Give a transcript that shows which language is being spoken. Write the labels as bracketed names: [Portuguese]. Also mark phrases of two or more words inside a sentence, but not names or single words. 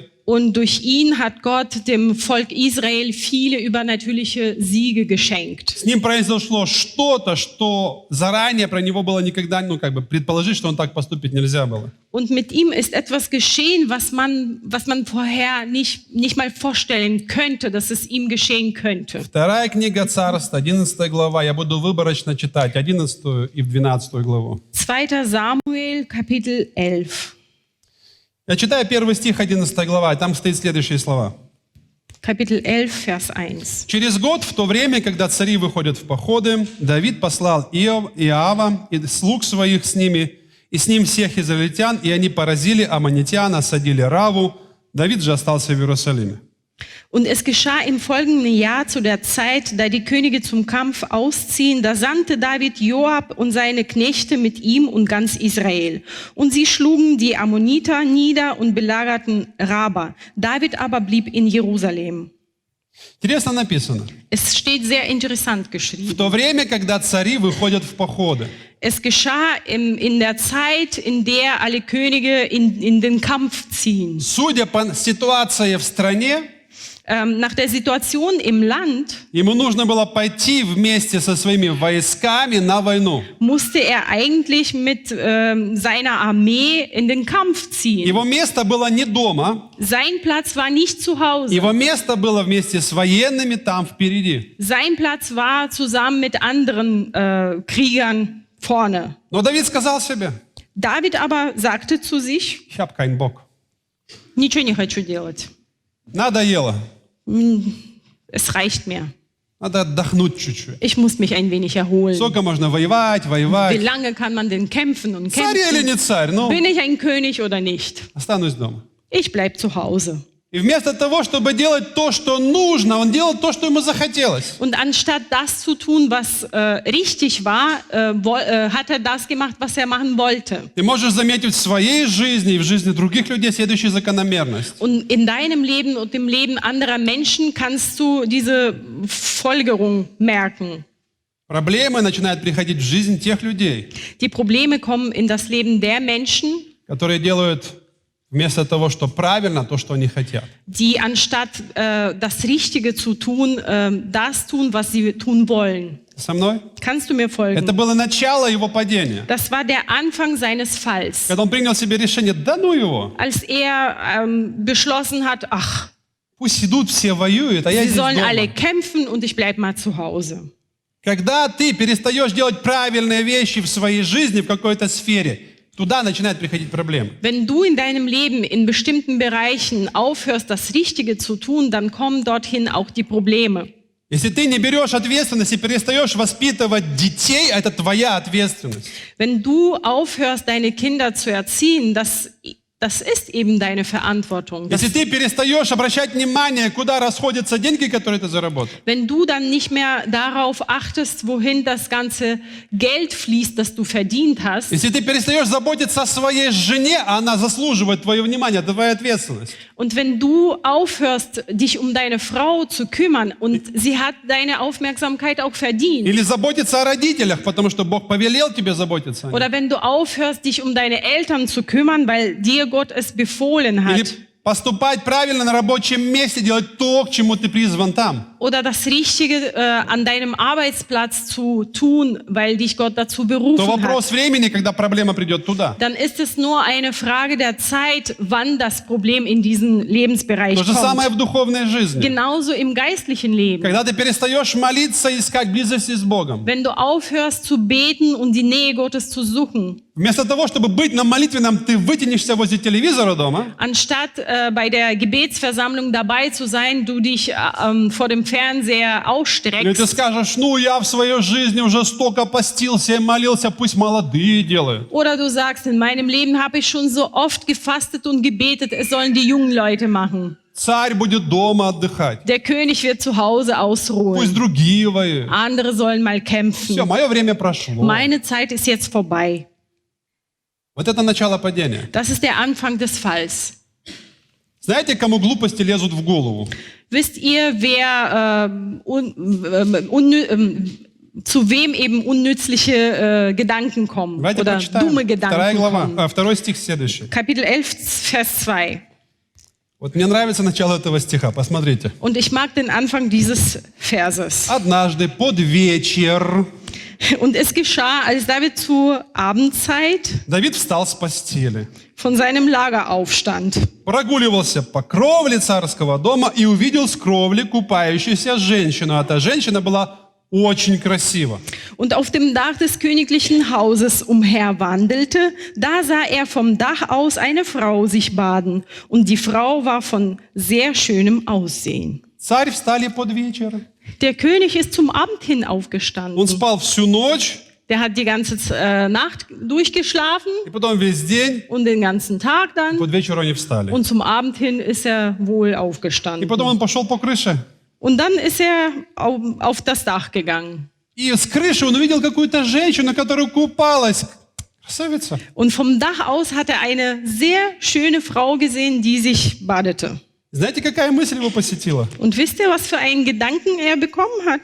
[German] Und durch ihn hat Gott dem Volk Israel viele übernatürliche Siege geschenkt. [Russian] С ним произошло что-то, что заранее про него было никогда, предположить, что он так поступить нельзя было. [German] Und mit ihm ist etwas geschehen, was man vorher nicht mal vorstellen könnte, dass es ihm geschehen könnte. [Russian] Вторая книга Царств, 11 глава. Я буду выборочно читать 11 и 12 главу. [German] 2. Samuel, Kapitel 11. [Russian] Я читаю первый стих 11 глава, и там стоит следующие слова. [German] Kapitel 11, Vers 1. [Russian] Через год, в то время, когда цари выходят в походы, Давид послал Иоава и слуг своих с ними, и с ним всех израильтян, и они поразили аммонитян, осадили Раву. Давид же остался в Иерусалиме. [German] Und es geschah im folgenden Jahr zu der Zeit, da die Könige zum Kampf ausziehen, da sandte David Joab und seine Knechte mit ihm und ganz Israel. Und sie schlugen die Ammoniter nieder und belagerten Raba. David aber blieb in Jerusalem. [Russian] Интересно написано. [German] Es steht sehr interessant [Russian] В [German] geschrieben. [Russian] то время, когда цари выходят в походы. [German] Es geschah in der Zeit, in der alle Könige in den Kampf ziehen. [Russian] Судя по ситуации в стране, [German] Nach der Situation im Land [Russian] ему нужно было пойти вместе со своими войсками на войну. [German] musste er eigentlich mit seiner Armee in den Kampf ziehen. [Russian] Его место было не дома, [German] Sein Platz war nicht zu Hause. [Russian] его место было вместе с военными там впереди. [German] Sein Platz war zusammen mit anderen Kriegern vorne. [Russian] Но Давид сказал себе, [German] David aber sagte zu sich, ich habe keinen Bock. [Russian] ничего не хочу делать. Надоело. [German] Es reicht mir. [Russian] Надо отдохнуть чуть-чуть. [German] Ich muss mich ein wenig erholen. [Russian] Сколько можно воевать, [German] Wie [Russian] воевать? [German] lange kann man denn kämpfen und [Russian] Царь или [German] kämpfen? [Russian] не царь? Ну, [German] Bin ich ein König oder nicht? [Russian] останусь дома. [German] Ich bleib zu Hause. [Russian] И вместо того, чтобы делать то, что нужно, он делал то, что ему захотелось. [German] Und anstatt das zu tun, was richtig war, hat er das gemacht, was er machen wollte. [Russian] Ты можешь заметить в своей жизни и в жизни других людей следующую закономерность. [German] Und in deinem Leben und im Leben anderer Menschen kannst du diese Folgerung merken. [Russian] Проблемы начинают приходить в жизнь тех людей, [German] Die Probleme kommen in das Leben der Menschen, [Russian] которые делают вместо того, что правильно, то, что они хотят. [German] die anstatt das Richtige zu tun, das tun, was sie tun wollen. [Russian] Со мной? [German] Kannst du mir [Russian] Это [German] folgen? [Russian] было начало его падения. [German] Das war der Anfang seines Falls, [Russian] Когда он принял себе решение, да ну его, [German] als er beschlossen hat, ach, [Russian] пусть идут все воюют, а я [German] sie [Russian] здесь [German] sollen alle [Russian] дома. [German] kämpfen und ich bleib mal zu Hause. [Russian] Когда ты перестаешь делать правильные вещи в своей жизни, в какой-то сфере, туда начинают приходить проблемы. [German] Wenn du in deinem Leben in bestimmten Bereichen aufhörst, das Richtige zu tun, dann kommen dorthin auch die Probleme. [Russian] Если ты не берешь ответственность и перестаешь воспитывать детей, это твоя ответственность. [German] Wenn du aufhörst, deine Kinder zu erziehen, das ist eben deine Verantwortung. [Russian] Если ты перестаешь обращать внимание, куда расходятся деньги, которые ты заработал. [German] Wenn du dann nicht mehr darauf achtest, wohin das ganze Geld fließt, das du verdient hast, [Russian] Если ты перестаешь заботиться о своей жене, а она заслуживает твое внимание, это твоя ответственность. [German] und wenn du aufhörst, dich um deine Frau zu kümmern und sie hat deine Aufmerksamkeit auch verdient, [Russian] Или заботиться о родителях, потому что Бог повелел тебе заботиться о них. [German] oder wenn du aufhörst, dich um deine Eltern zu kümmern, weil dir Gott es befohlen [Russian] Или [German] hat, [Russian] поступать правильно на рабочем месте, делать то, к чему ты призван там. [German] oder das Richtige an deinem Arbeitsplatz zu tun, weil dich Gott dazu [Russian] То [German] berufen hat, [Russian] вопрос времени, когда проблема придет туда. [German] dann ist es nur eine Frage der Zeit, wann das Problem in diesen Lebensbereich [Russian] То же самое [German] kommt. [Russian] в духовной жизни. [German] Genauso im geistlichen Leben. [Russian] Когда ты перестаешь молиться и искать близости с Богом. [German] Wenn du aufhörst zu beten und die Nähe Gottes zu suchen, [Russian] Вместо того, чтобы быть на молитвенном, ты вытянешься возле телевизора дома, [German] anstatt bei der Gebetsversammlung dabei zu sein, du dich vor dem Fernseher [Russian] или ты [German] ausstreckst, [Russian] скажешь, ну я в своей жизни уже столько постился и молился, пусть молодые делают. [German] oder du sagst, in meinem Leben habe ich schon so oft gefastet und gebetet, es sollen die jungen Leute machen. [Russian] Царь будет дома отдыхать. [German] Der König wird zu Hause [Russian] Пусть [German] ausruhen. [Russian] другие воюют. [German] Andere sollen mal [Russian] Все, [German] kämpfen. [Russian] мое время прошло. [German] Meine Zeit ist jetzt vorbei. [Russian] Вот это начало падения. [German] Das ist der Anfang des Falls. [Russian] Знаете, кому глупости лезут в голову? [German] Wisst ihr, zu wem eben unnützliche Gedanken kommen [Russian] Давайте [German] oder [Russian] прочитаем. [German] dumme Gedanken kommen. [Russian] 2 стих следующий. [German] Kapitel 11, Vers 2. [Russian] Вот мне нравится начало этого стиха, посмотрите. [German] Und ich mag den Anfang dieses Verses. [Russian] Однажды под вечер [German] Und es geschah, als David zur Abendzeit [Russian] Давид встал с постели, [German] von seinem Lager aufstand [Russian] прогуливался по кровле царского дома и увидел с кровли купающуюся женщину. Эта женщина была очень красива. [German] und auf dem Dach des königlichen Hauses umherwandelte. Da sah er vom Dach aus eine Frau sich baden, und die Frau war von sehr schönem Aussehen. [Russian] Царь встали под вечер. [German] Der König ist zum Abend hin [Russian] Он [German] aufgestanden. [Russian] спал всю ночь [German] Der hat die ganze Nacht durchgeschlafen [Russian] и потом весь день. [German] und den ganzen Tag dann. [Russian] Под вечер они встали. [German] Und zum Abend hin ist er wohl [Russian] И [German] aufgestanden. [Russian] потом он пошел по крыше. [German] Und dann ist er auf das Dach gegangen. [Russian] И с крыши он увидел какую-то женщину, которая купалась. Красавица. [German] Und vom Dach aus hat er eine sehr schöne Frau gesehen, die sich badete. [Russian] Знаете, какая мысль его посетила? [German] Und wisst ihr, was für einen Gedanken er bekommen hat?